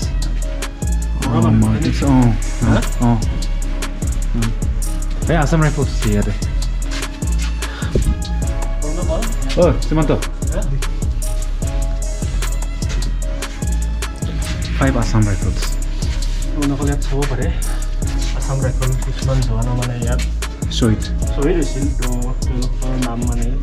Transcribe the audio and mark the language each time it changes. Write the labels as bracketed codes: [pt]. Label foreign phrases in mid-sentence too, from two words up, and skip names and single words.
[en] Oh my goodness. Oh. Hey, Assam rifles here. Oh, Simanto. 5 Assam rifles. [as] আপোনালোকে ইয়াত চাব পাৰে আসাম ৰাইফল কিছুমান জোৱানৰ মানে ইয়াত শ্বহীদ হৈছিল। তো তেওঁলোকৰ নাম মানে